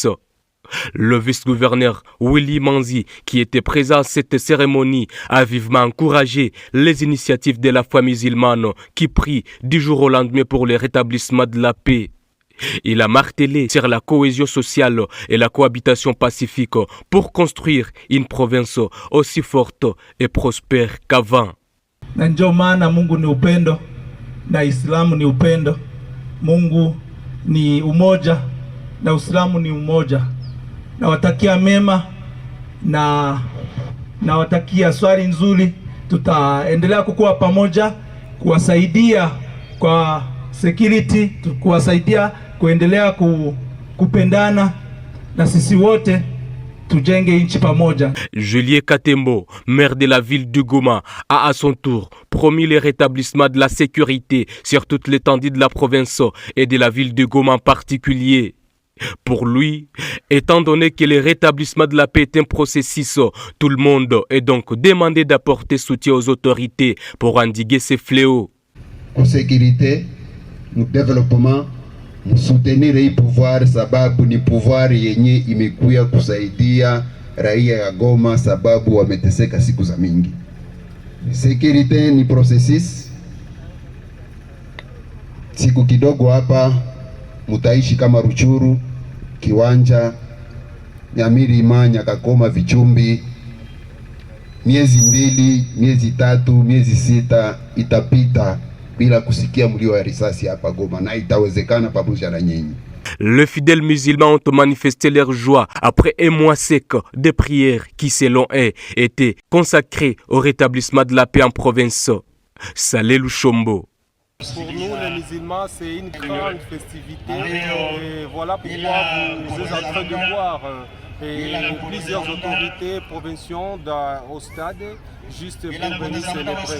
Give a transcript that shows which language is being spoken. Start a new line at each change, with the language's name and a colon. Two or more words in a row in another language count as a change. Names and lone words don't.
French: Le vice-gouverneur Willy Manzi, qui était présent à cette cérémonie, a vivement encouragé les initiatives de la foi musulmane qui prient du jour au lendemain pour le rétablissement de la paix. Il a martelé sur la cohésion sociale et la cohabitation pacifique pour construire une province aussi forte et prospère qu'avant.
Swahili: Na ndio maana Mungu ni upendo na Islamu ni upendo. Mungu ni umoja na Uislamu ni umoja. Nawatakia mema na nawatakia swali nzuri. Tutaendelea kukua pamoja kuwasaidia kwa security, kuwasaidia kuendelea kupendana na sisi wote tujenge nchi pamoja.
French: Julien Katembo, maire de la ville de Goma, a à son tour promis le rétablissement de la sécurité sur toute l'étendue de la province et de la ville de Goma en particulier. Pour lui, étant donné que le rétablissement de la paix est un processus, tout le monde est donc demandé d'apporter soutien aux autorités pour endiguer ces fléaux. Pour sécurité, nous développement, nous soutenir
Swahili: hii pouvoir sababu ni pouvoir yenye imekuya kusaidia raia ya Goma sababu wameteseka siku za mingi. Sécurité ni processus. Siku kidogo hapa mutaishi kama Ruchuru, Kiwanja, Nyamirima, Nyakakoma, Vichumbi. Miezi 2, miezi 3, miezi 6 itapita bila kusikia mlio wa risasi hapa Goma na itawezekana pamoja na nyinyi.
French: Les fidèles musulmans ont manifesté leur joie après un mois sec de prières qui, selon eux, étaient consacrés au rétablissement de la paix en province. Salé Luchombo. Pour nous, les musulmans, c'est une grande festivité. Et voilà pourquoi vous êtes en train de voir plusieurs autorités provinciales au stade juste pour venir célébrer.